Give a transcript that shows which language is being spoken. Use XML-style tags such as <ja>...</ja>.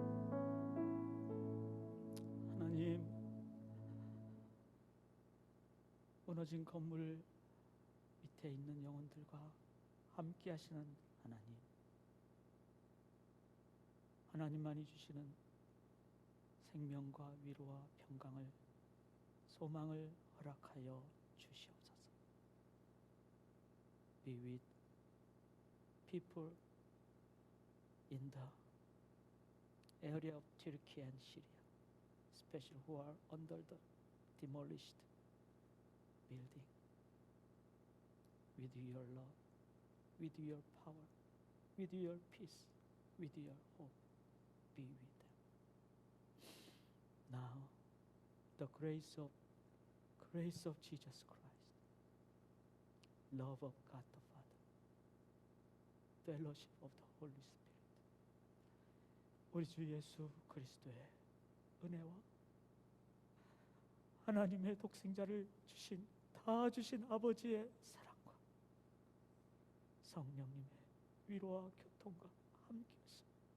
<ko>하나님, 무너진 건물 밑에 있는 영혼들과 함께 하시는 하나님, 하나님만이 주시는 생명과 위로와 평강을, 소망을 허락하여 주시옵소서.</ko> <en>Be with people in the area of Turkey and Syria, especially who are under the demolished building. With your love, with your power, with your peace, with your hope, be with them. Now, the grace of Jesus Christ, love of God the Father, fellowship of the Holy Spirit,</en> <ko>우리 주 예수 그리스도의 은혜와 하나님의 독생자를 다 주신 아버지의 사랑과 성령님의 위로와 교통과 함께하심,</ko>